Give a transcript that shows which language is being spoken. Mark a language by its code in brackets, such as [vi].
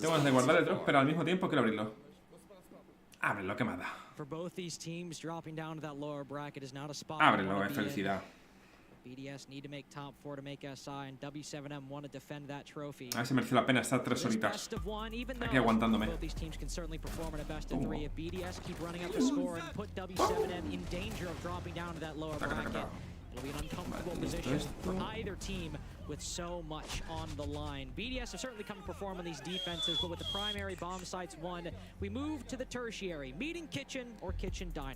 [es] Tengo ganas de guardar el drop, pero al mismo tiempo quiero abrirlo. Ábrelo, quemada. [en] For both these teams, dropping down to that lower bracket is not a spot. [es] Ábrelo, felicidad. [en] BDS need to make top 4 to make SI, and W7M want to defend that trophy. [es] A ver si mereció la pena estar 3 horitas aquí aguantándome. [en] Both these teams can certainly perform in a best of 3. If BDS keep running up the score and put W7M in danger of dropping down to that lower bracket, it'll be an uncomfortable position for either team with so much on the line. BDS have certainly come to perform on these defenses, but with the primary bomb sites won, we move to the tertiary, meeting kitchen or kitchen dining.